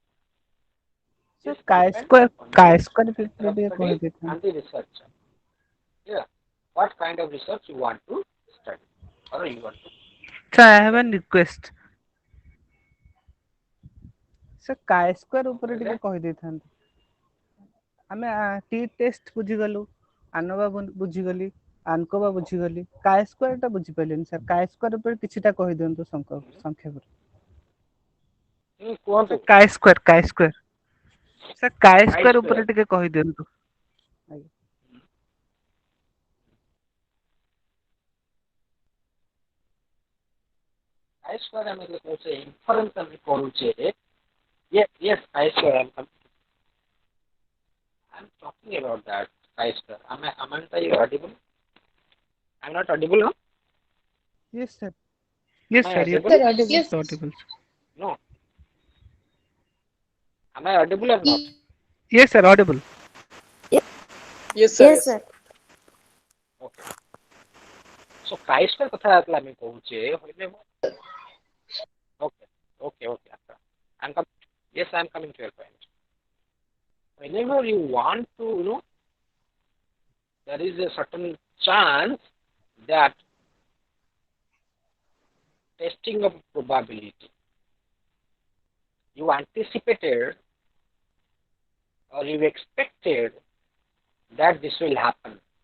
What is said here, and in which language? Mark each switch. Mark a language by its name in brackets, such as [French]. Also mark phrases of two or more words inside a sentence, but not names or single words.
[English] Sir, This depends upon chi-square the study and the researcher. Yeah, what kind of research you want to study or you want to. Sir, I have a request. Sir, chi-square [Odia] ଉପରେ ଟିକେ କହିଦେଇଥାନ୍ତି. ଆମେ [English] t test [Odia] ବୁଝିଗଲୁ, ଆନୋଭା ବୁଝିଗଲି, ଆନକୋଭା ବୁଝିଗଲି, chi-square ଟା ବୁଝିପାରିଲିନି ସାର୍. chi-square ଉପରେ କିଛିଟା କହିଦିଅନ୍ତୁ ସଂକ୍ଷେପରେ. କୁହନ୍ତୁ chi-square ସାର୍, chi-square ଉପରେ ଟିକେ କହିଦିଅନ୍ତୁ. I-square ଆମେ କହୁଛେ inference ଆମେ କରୁଛେ. [English] Yes, I-square I'm talking about that. I-square. Am I audible? I'm not audible, no? Yes sir. Yes Am I sir. audible? Sir, audible. Yes, audible. No. Am I audible or not? Yes sir, audible. Yes, sir. Yes, sir. Okay. So [Odia] chi-square କଥା ଆମେ କହୁଛେ. [English] Okay. Yes, I'm coming to your point. Whenever you want to, there is a certain chance that testing of probability you anticipated or you expected that this will happen.